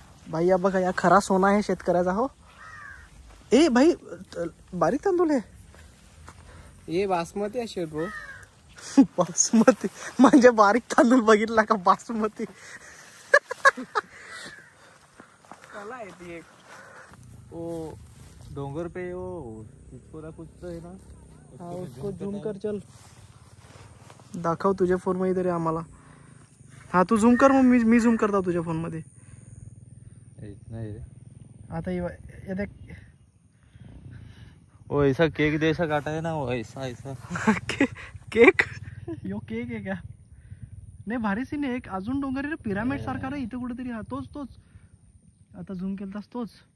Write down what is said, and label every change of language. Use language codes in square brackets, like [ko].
[mr] भाई या बघा या खरा सोना आहे शेतकऱ्याचा. हो ए भाई बारीक तांदूळ आहे. हे बासमती असेल ब्रो. बासमती म्हणजे बारीक तांदूळ बघितला का बासमती. कला आहे ती एक. [hi] ओ डोंगर पे वो पूरा कुछ तो है ना. हा उसको झूम कर चल. [mr] दाखव तुझ्या फोन मध्ये तरी आम्हाला. हा तू झूम कर मग मी झूम करतो तुझ्या फोन मध्ये. [hi] नहीं रे. आता ये देख वो ऐसा केक जैसा काटा है ना, वो ऐसा ऐसा. [mr] केक यो केक आहे का. नाही भारी सीन आहे. एक अजून डोंगर आहे पिरामिड सारखा रे इथे कुठेतरी. हा तोच आता झूम केलतास तोच.